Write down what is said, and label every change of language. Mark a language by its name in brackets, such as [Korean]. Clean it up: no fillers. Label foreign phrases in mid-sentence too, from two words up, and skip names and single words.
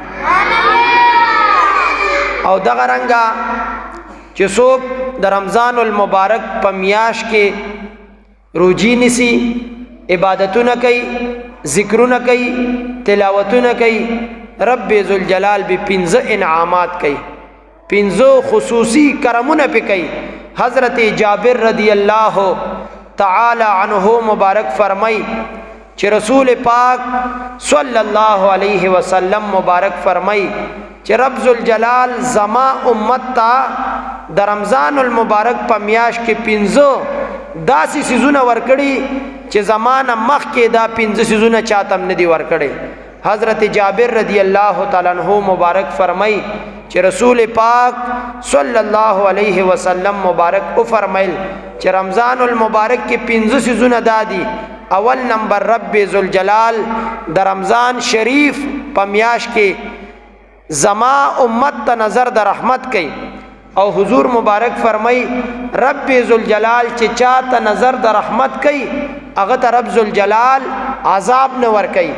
[Pashto] او دغه رنګه چې څوک د رمضان المبارک په میاش کې روجي نیسي، عبادتونه کوي، ذکرونه کوي، تلاوتونه کوي، رب ذوالجلال به 5 انعامات کوي، 5 خصوصی کرمونه پې کوي. حضرت جابر [Arabic] رضی اللہ تعالی عنہ [Pashto] مبارک فرمائی چې رسول پاک [Arabic] صلی اللہ علیہ وسلم [Pashto] مبارک فرمائی چې رب ذوالجلال زما امت تا د رمضان المبارک په میاش کې 5 داسې سيزونه ورکړي چې زمانه مخ کې دا 5 سيزونه چاتم نه دي ورکړي. حضرت جابر [Arabic] رضی اللہ تعالی عنہ [Pashto] مبارک فرمائی چې رسول پاک [Arabic] صلی اللہ علیہ وسلم [Pashto] مبارک او فرمایل چې رمضان المبارک کې 5 سيزونه دادي. اول نمبر رب ذوالجلال د رمضان شریف په میاش کې زما امت ته نظر د رحمت کوي. او حضور مبارک فرمای رب ذوالجلال چې چاته نظر د رحمت کوي هغه ته رب ذوالجلال عذاب نه ور کوي.